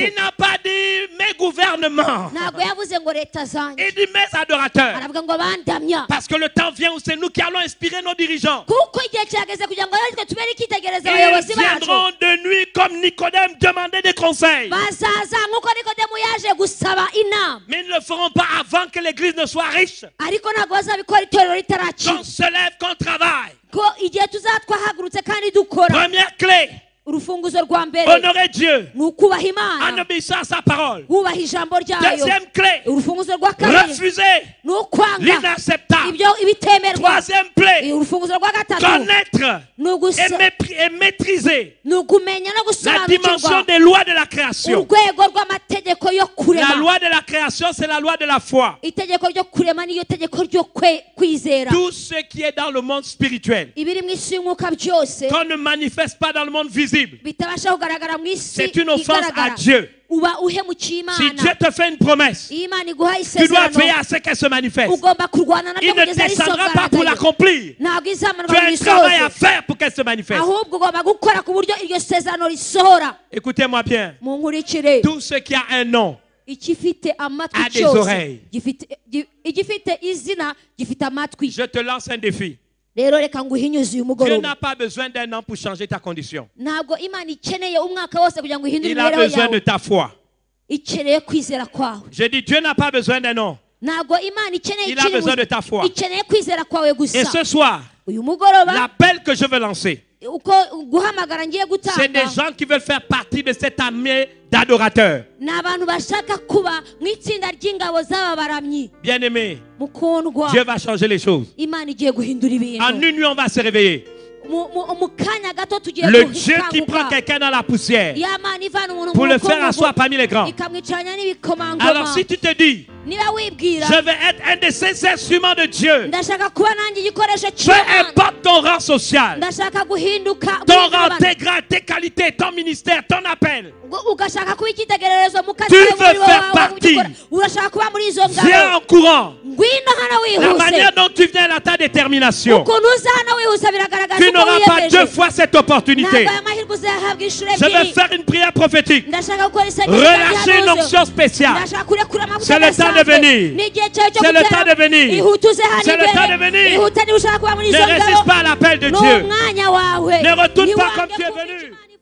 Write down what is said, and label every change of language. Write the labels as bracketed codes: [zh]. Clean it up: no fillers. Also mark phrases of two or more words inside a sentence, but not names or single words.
[fr] Il n'a pas dit mes gouvernements. [rw] ntabwo yavuze ngo leta zanjye [fr] Il dit mes adorateurs. [rw] aravuga ngo abandamya [fr] Parce que le temps vient où c'est nous qui allons inspirer nos dirigeants. [rw] kuko igihe kirageze kugira ngo natwe tubere icyitegererezo [fr] Ils [rw] abayobozi bacu [fr] viendront de nuit comme Nicodème demander des conseils. [rw] bazaza nk'uko nikodemu yaje gusaba inama [fr] Mais ils ne le feront pas avant que l'église ne soit riche. [rw] ariko ntabwo bazabikora itorero ritarakira [fr] Qu'on se lève, qu'on travaille. [rw] ko igihe tuzaba twahagurutse kandi dukora [fr] Première clé, [rw] urufunguzo rwa mbere [fr] honorer Dieu [rw] ni ukubaha [fr] en [rw] imana [fr] obéissant à sa parole. [rw] wubaha ijambo ryayo [fr] Deuxième clé, [rw] urufunguzo rwa kabiri [fr] refuser [rw] ni ukwanga [fr] l'inacceptable. [rw] ibyo ibitemerwa [fr] Troisième clé, [rw] urufunguzo rwa gatatu [fr] connaître [rw] ni [fr] et maîtriser [rw] ni ukumenya no [fr] la dimension [rw] gusobanukirwa [fr] des lois de la création. [rw] urwego rw'amategeko yo [fr] La [rw] kurema [fr] loi de la création, c'est la loi de la foi. [rw] itegeko ryo kurema niyo tegeko ryo kwizera [fr] Tout ce qui est dans le monde spirituel, [rw] ibiri mu isi y'umwuka byose [fr] qu'on ne manifeste pas dans le monde visible, [rw] bitabasha kugaragara mu isi [fr] c'est une offense à [rw] igaragara [fr] Dieu. [rw] uba uhemukiye [fr] Si [rw] imana [fr] Dieu te fait une promesse, [rw] iyo imana iguha [fr] tu dois veiller [rw] isezerano [fr] à ce qu'elle se manifeste. [rw] ugomba kurwana [fr] Il [rw] nabyo [fr] ne [rw] kugeza [fr] descendra pas pour [rw] risogaragaye [fr] l'accomplir. [rw] ntabwo [fr] Tu [rw] izamanuka [fr] as [rw] ngo [fr] un travail à [rw] risohoze [fr] faire pour qu'elle se manifeste. [rw] ahubwo ugomba gukora ku buryo iryo sezerano risohora [fr] Écoutez-moi bien. [rw] munkurikire [fr] Tout ce qui a un nom [rw] igifite amatwi [fr] a des [rw] cyose [fr] oreilles. [rw] igifite izina gifite amatwi [fr] Je te lance un défi. [rw] rero reka nguhinyuze uyu [fr] Dieu [rw] mugoroba [fr] n'a pas besoin d'un an pour changer ta condition. [rw] ntabwo imana ikeneye umwaka wose kugira ngo ihindure [fr] Il a [rw] imibereho [fr] besoin de [rw] yawe [fr] ta foi. [rw] ikeneye kwizera kwawe [fr] Je dis, Dieu n'a pas besoin d'un an. [rw] ntabwo imana ikeneye [fr] Il a besoin de ta foi. [rw] ikeneye kwizera kwawe [fr] Et [rw] gusa [fr] ce soir, [rw] uyu mugoroba [fr] l'appel que je veux lancer, [rw] uko guhamagara ngiye [fr] c'est des [rw] gutanga [fr] gens qui veulent faire partie de cette armée d'adorateurs. [rw] ni abantu bashaka kuba mu itsinda ry'ingabo z'aba baramyi [fr] Bien-aimés, [rw] mukundwa [fr] Dieu va changer les choses. [rw] imana igiye guhindura [fr] En [rw] ibintu [fr] une nuit, on va se réveiller. [rw] mu kanya gato tugiye [fr] Le Dieu qui prend [rw] gukanguka [fr] quelqu'un dans la poussière [rw] ya mana ivana umuntu [fr] pour [rw] mu [fr] le faire [rw] mukungugu [fr] asseoir parmi les grands. [rw] ikamwicaranya [fr] Alors [rw] n'ibikomangoma [fr] si tu te dis, [rw] niba wibwira [fr] je vais être un de ces instruments de Dieu. [rw] ndashaka kuba nanjye igikoresho [fr] Peu [rw] cy'Imana [fr] importe ton rang social, [rw] ndashaka guhinduka [fr] ton rang, tes grades, tes qualités, ton ministère, ton appel. [rw] ugashaka kuba icyitegererezo mu kazi [fr] Tu [rw] kawe [fr] veux [rw] muri wowe [fr] faire [rw] wawe [fr] partie. [rw] ugikora. urashaka kuba muri izo [fr] Viens [rw] ngabo [fr] en courant. [rw] ngwino hano [fr] La [rw] wihuse [fr] manière dont tu viens à ta détermination. [rw] ukuntu uza hano wihuse biragaragaza [fr] Tu [rw] uko [fr] n'auras pas [rw] wiyemeje [fr] deux fois cette [rw] ntabwo [fr] opportunité. [rw] aya mahirwe uzayahabwa inshuro [fr] Je vais [rw] ebyiri [fr] faire une prière prophétique. [rw] ndashaka gukora isengesho [fr] Relâchez une [rw] ry'ihanuzo. [fr] onction spéciale. [rw] ndashaka kurekura amavuta [fr] C'est le temps de [rw] adasanzwe. [fr] venir. [rw] ni igihe cyawe cyo [fr] C'est le temps de [rw] gutera [fr] venir. [rw] ihute uze hano [fr] C'est le temps de [rw] imbere [fr] venir. [rw] ihute niba ushaka kuba muri [fr] Ne [rw] izo [fr] résiste [rw] ngabo [fr] pas à l'appel de [rw] ni [fr] Dieu. [rw] umwanya wawe [fr] Ne retourne pas [rw] Ntiwange [fr] comme tu es [rw] kumva [fr] venu. [rw] icyo